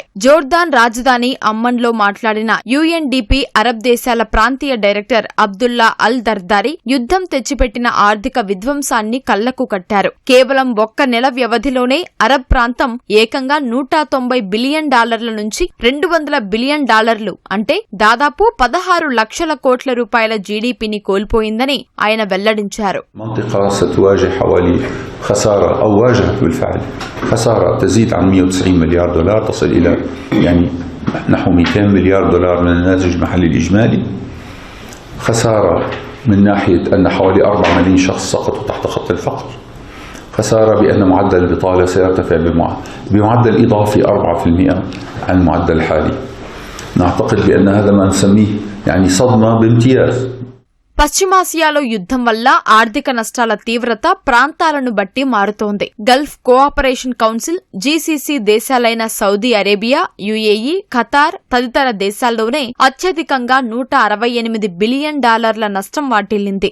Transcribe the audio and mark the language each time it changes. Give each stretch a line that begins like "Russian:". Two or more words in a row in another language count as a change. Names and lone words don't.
Telugu: జోర్దాన్ రాజధాని అమ్మన్లో మాట్లాడిన UNDP అరబ్ దేశాల ప్రాంతీయ డైరెక్టర్ అబ్దుల్లా అల్ దర్దారీ యుద్ధం తెచ్చిపెట్టిన ఆర్థిక విధ్వంసాన్ని కళ్లకు కట్టారు. కేవలం ఒక్క నెల వ్యవధిలోనే అరబ్ ప్రాంతం ఏకంగా $190 బిలియన్ నుంచి $200 బిలియన్ అంటే దాదాపు 16 లక్షల కోట్ల రూపాయల జీడీపీని కోల్పోయిందని ఆయన వెల్లడించారు.
Arabic: منطقة ستواجه حوالي خسارة أو واجهت بالفعل خسارة تزيد عن $190 مليار، تصل إلى نحو $200 مليار من الناتج المحلي الإجمالي. خسارة من ناحية أن حوالي 4 ملايين شخص سقطوا تحت خط الفقر. خسارة بأن معدل البطالة سيرتفع بمعدل إضافي 4% عن المعدل الحالي. نعتقد بأن هذا ما نسميه صدمة بامتياز.
Telugu: పశ్చిమాసియాలో యుద్ధం వల్ల ఆర్థిక నష్టాల తీవ్రత ప్రాంతాలను బట్టి మారుతోంది. గల్ఫ్ కోఆపరేషన్ కౌన్సిల్ GCC దేశాలైన సౌదీ అరేబియా, UAE, ఖతార్ తదితర దేశాల్లోనే అత్యధికంగా $168 బిలియన్ నష్టం వాటిల్లింది.